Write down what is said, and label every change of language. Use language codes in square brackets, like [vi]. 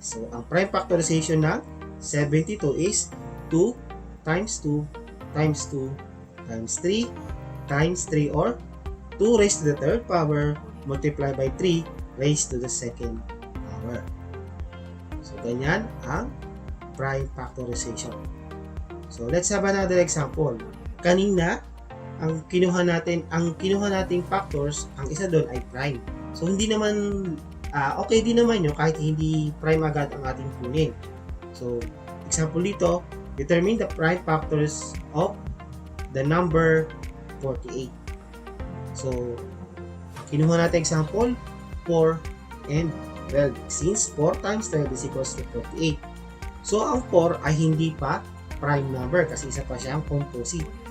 [en] So, ang prime factorization ng 72 is 2 times 2 times 2 times 3 times 3, or 2 raised to the third power multiplied by 3 raised to the second power. So, [tl] ganyan ang [en] prime factorization. So, let's have another example. [tl] Kanina, ang kinuha nating factors, ang isa doon ay prime. So, hindi naman, okay din naman yun kahit hindi prime agad ang ating kunin. [en] So, example dito, determine the prime factors of the number 48. [tl] So, kinuha natin example, 4 and 12. [en] Since 4 times 12 is equals to 48. [tl] So, ang 4 ay hindi pa prime number kasi isa pa siyang composite.